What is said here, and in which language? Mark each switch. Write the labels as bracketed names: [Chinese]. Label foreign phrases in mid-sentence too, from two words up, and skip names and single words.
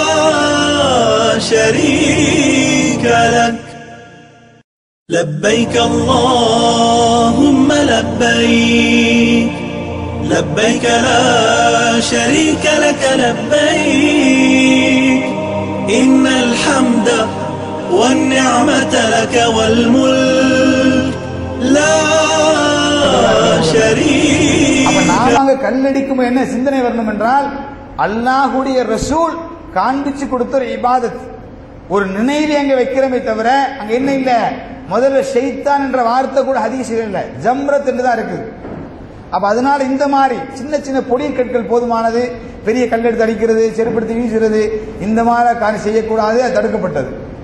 [Arabic] شريك لك لبيك اللهم لبيك لبيك لا شريك لك لبيك إن الحمد والنعمة لك والملك لا شريك. [Tamil] அப்ப நாம கல்லடிக்கும் என்ன சிந்தனை வரணும் என்றால் அல்லாஹ்வுடைய ரசூல் காண்பிச்சு கொடுத்த ஒரு இபாதத், ஒரு நினைவு அங்க வைக்கிறமே தவிர அங்க என்ன இல்ல, முதல்ல ஷைத்தான் என்ற வார்த்தை கூட ஹதீஸில் இல்ல, ஜம்ரத் என்று தான் இருக்குது. அப்ப அதனால இந்த மாதிரி சின்ன சின்ன பொடி கற்கள் போதுமானது, பெரிய கல்லெடுத்து அடிக்கிறது, செருப்படுத்தி வீசுறது, இந்த மாதிரி காரியம் செய்யக்கூடாது, அது தடுக்கப்பட்டது.